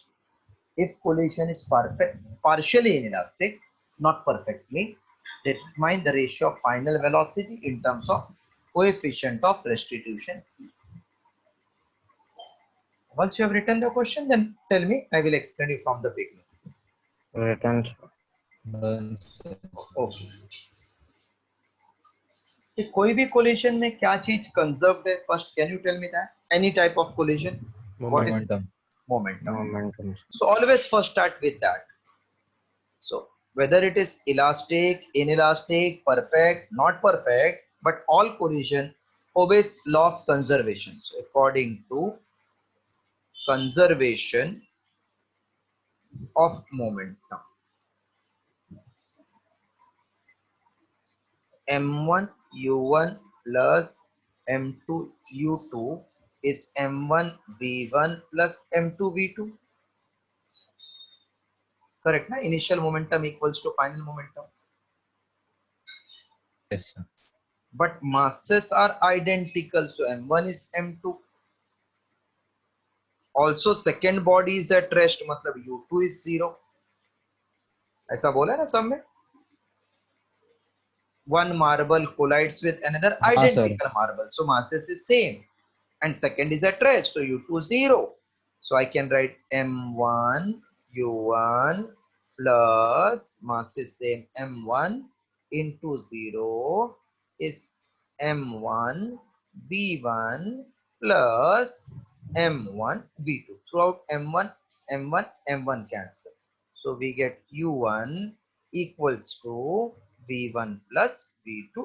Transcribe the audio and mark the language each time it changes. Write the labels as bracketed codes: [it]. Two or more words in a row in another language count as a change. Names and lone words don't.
[en] If collision is partially inelastic, not perfectly, determine the ratio of final velocity in terms of coefficient of restitution. Once you have written the question, then tell me, I will explain you from the beginning. Written, sir. Done, sir. [hi] Okay. कि कोई भी collision में क्या चीज conserved है? [en] First, can you tell me that? Any type of collision? What is Momentum. momentum? Momentum. So always first start with that. So whether it is elastic, inelastic, perfect, not perfect, but all collision obeys law of conservation. So according to conservation of momentum, m1 u1 plus m2 u2 is m1 v1 plus m2 v2. Correct, na? Initial momentum equals to final momentum. Yes, sir. But masses are identical, so m1 is m2. Also second body is at rest, मतलब u2 is 0. [hi] ऐसा बोला है ना सब में? [en] One marble collides with another [hi] हाँ, [en] identical marble, so masses is same, and second is at rest, so u2 0. So I can write m1 u1 plus mass is same m1 into 0 is m1 v1 plus m1 v2. Throughout m1 m1 cancel, so we get u1 equals to v1 plus v2.